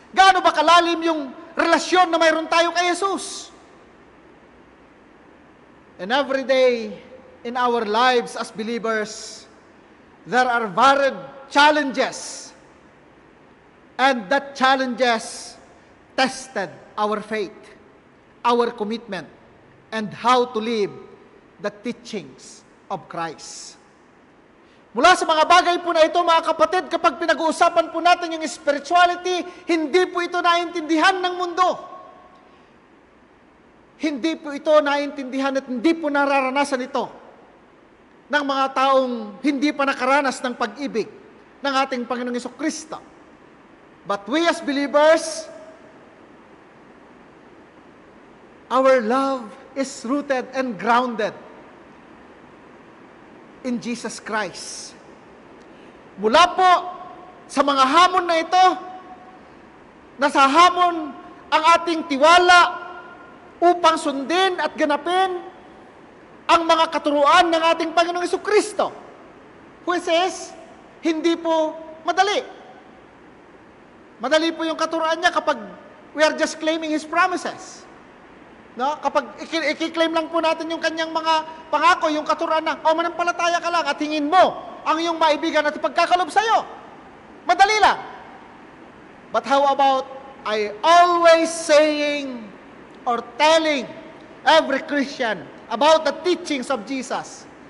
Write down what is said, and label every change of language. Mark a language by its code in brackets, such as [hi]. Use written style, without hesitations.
[tl] Gaano ba kalalim yung relasyon na mayroon tayo kay Jesus? [en] And every day in our lives as believers, there are varied challenges. And that challenges tested our faith, our commitment, and how to live the teachings of Christ. [tl] Mula sa mga bagay po na ito, mga kapatid, kapag pinag-uusapan po natin yung spirituality, hindi po ito naintindihan ng mundo. Hindi po ito naintindihan at hindi po nararanasan ito ng mga taong hindi pa nakaranas ng pag-ibig ng ating Panginoong Jesucristo. [en] But we as believers, our love is rooted and grounded in Jesus Christ. [tl] Mula po sa mga hamon na ito, nasa hamon ang ating tiwala upang sundin at ganapin ang mga katuruan ng ating Panginoong Jesucristo. Which is, hindi po madali. Madali po yung katuruan niya kapag [en] we are just claiming His promises. [tl] No? Kapag i-claim lang po natin yung kanyang mga pangako, yung katuruan na, manampalataya ka lang at hingin mo ang iyong maibigan at ipagkakalob sa'yo. Madali lang. [en] But how about I always saying or telling every Christian about the teachings of Jesus?